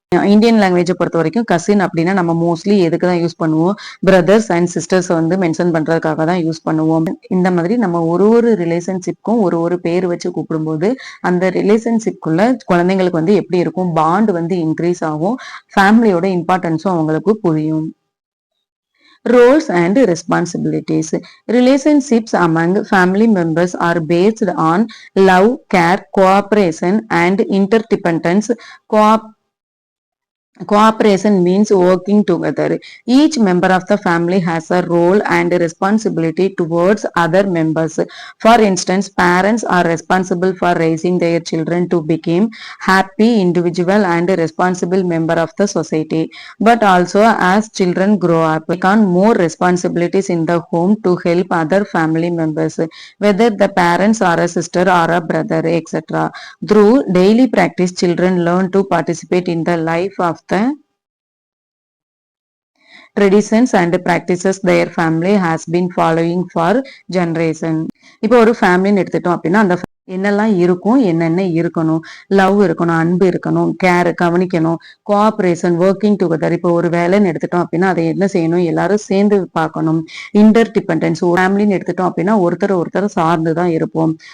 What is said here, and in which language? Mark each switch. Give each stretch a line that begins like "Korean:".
Tamil: Indian லாங்குவேஜை பொறுத்த வரைக்கும் கசின் அப்படின்னா நம்ம மோஸ்ட்லி எதுக்குதான் யூஸ் பண்ணுவோம்? பிரதர்ஸ் அண்ட் சிஸ்டர்ஸ் மென்ஷன் பண்றதுக்காக தான் யூஸ் பண்ணுவோம். இந்த மாதிரி நம்ம ஒரு ரிலேஷன்ஷிப்க்கும் ஒரு பேர் வச்சு கூப்பிடும்போது அந்த ரிலேஷன்ஷிப்குள்ள குழந்தைங்களுக்கு எப்படி இருக்கும்? பாண்ட் இன்க்ரீஸ் ஆகும். ஃபேமிலியோட இம்பார்ட்டன்ஸும் அவங்களுக்கு புரியும்.
English: Roles and responsibilities. Relationships among family members are based on love, care, cooperation, and interdependence. Cooperation means working together. Each member of the family has a role and responsibility towards other members. For instance, parents are responsible for raising their children to become happy, individual and responsible member of the society. But also as children grow up, take on more responsibilities in the home to help other family members, whether the parents are a sister or a brother, etc. Through daily practice, children learn to participate in the life of the traditions and practices their family has been following for generation.
Tamil: இப்போ ஒரு ஃபேமிலின்னு எடுத்துட்டோம் அப்படின்னா அந்த என்னெல்லாம் இருக்கும், என்னென்ன இருக்கணும், love இருக்கணும், அன்பு இருக்கணும், கேர் கவனிக்கணும், கோஆபரேஷன்,
English: Working together.
Tamil: இப்போ ஒரு வேலைன்னு எடுத்துட்டோம் அப்படின்னா அதை என்ன செய்யணும், எல்லாரும் சேர்ந்து பார்க்கணும். இன்டர் டிபெண்டன்ஸ், ஒரு ஃபேமிலின்னு எடுத்துட்டோம் அப்படின்னா ஒருத்தர் சார்ந்து தான் இருப்போம்.